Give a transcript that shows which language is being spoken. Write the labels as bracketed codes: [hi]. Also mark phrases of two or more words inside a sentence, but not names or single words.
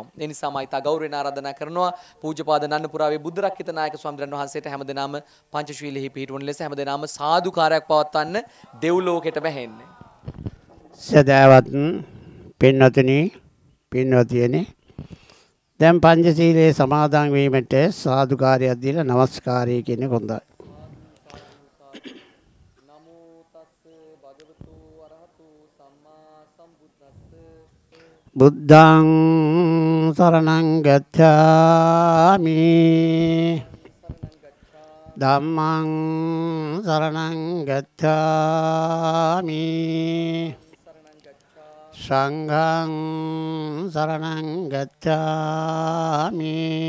[si] ඒ නිසා මම ඊට ගෞරවයෙන් ආරාධනා කරනවා පූජ්‍යපාද නන්නපුරාවේ බුද්ධරක්කිත නායක ස්වාමීන් වහන්සේට හැමදෙනාම පංචශීලෙහි පිහිටුවන ලෙස හැමදෙනාම සාදුකාරයක් පවත්වන්න දෙව්ලෝකෙට වැහෙන්නේ. සදාවත් පින්වතුනි පින්වතියනේ දැන් පංචශීලයේ සමාදන් වීමට සාදුකාරයක් දීලා නමස්කාරය කියන්නේ හොඳයි. [pi] නමෝ තස්ස භගවතු අරහතු සම්මා සම්බුද්දස්ස බුද්ධං සරණං ගච්ඡාමි ධම්මං සරණං ගච්ඡාමි සංඝං සරණං ගච්ඡාමි